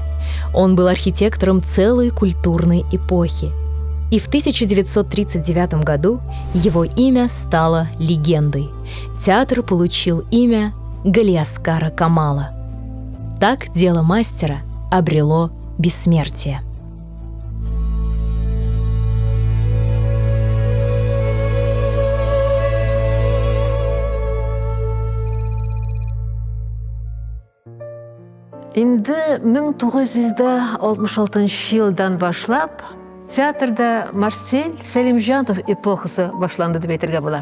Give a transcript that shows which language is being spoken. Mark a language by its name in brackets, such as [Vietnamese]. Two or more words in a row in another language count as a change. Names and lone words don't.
[Russian] Он был архитектором целой культурной эпохи. И в 1939 году его имя стало легендой. Театр получил имя Галиаскара Камала. Так дело мастера обрело бессмертие. [Tatar] Инде 1966 жылдан башлап театрда Марсель Сәлимжанов эпохасы башланды дип әйтергә була.